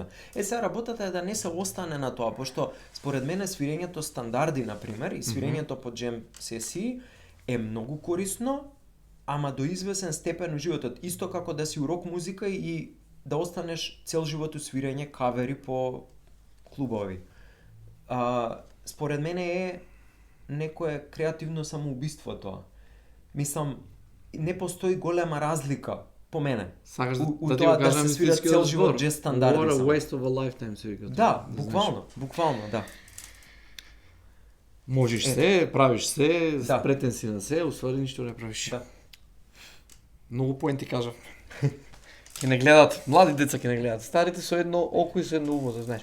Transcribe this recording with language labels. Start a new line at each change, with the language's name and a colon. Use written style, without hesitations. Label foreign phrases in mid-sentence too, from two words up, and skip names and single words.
Macedonian: Сега работата е да не се остане на тоа, пошто според мене свирењето стандарди на пример и свирењето по джем сесии е многу корисно, ама до извесен степен у животот, исто како да си урок музика и да останеш цел живот у свирење кавери по клубови. Според мене е некое креативно самоубиство тоа. Мислам, не постои голема разлика по мене. Сакаш да ти го кажам да се свира цел живот джез стандарди.
English: What a waste of a lifetime се вика.
Macedonian: Да, буквално, да. Можеш се, правиш се, спретен си на се, уствари ништо не правиш. Да. Многу поенти кажав. Ке не гледат, млади деца ке не гледат, старите со едно око и со едно уво, знаеш.